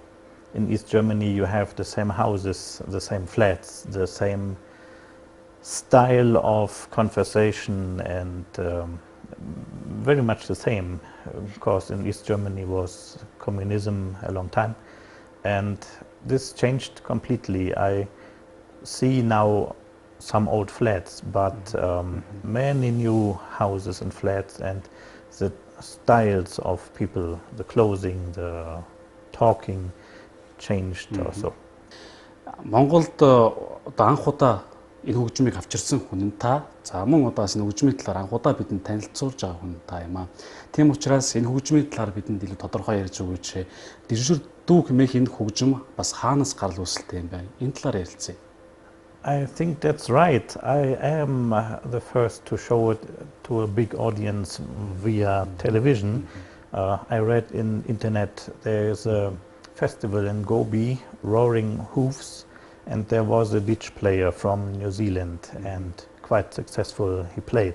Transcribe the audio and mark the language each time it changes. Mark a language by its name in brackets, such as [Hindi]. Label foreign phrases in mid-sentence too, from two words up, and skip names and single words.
[English] In East Germany you have the same houses, the same flats, the same style of conversation, and very much the same, because in East Germany was communism a long time, and this changed completely. I see now some old flats, but many new houses and flats, and the styles of people, the clothing, the talking changed also. [Mongolian] Монголд одоо анх удаа энэ хөгжмийг авчирсан хүн нь та. За мөн удаас энэ хөгжмийн талаар анх удаа бидэнд танилцуулж байгаа хүн та юм аа. Тийм учраас энэ хөгжмийн талаар бидэнд илүү тодорхой ярьж өгөөч. Didgeridoo хэмээх энэ хөгжим бас хаанаас гарал үүсэлтэй юм бэ? Энэ талаар ярилцъя. [English] I think that's right. I am the first to show it to a big audience via television. I read in internet there is a festival in Gobi, Roaring Hoofs, and there was a ditch player from New Zealand, and quite successful he played.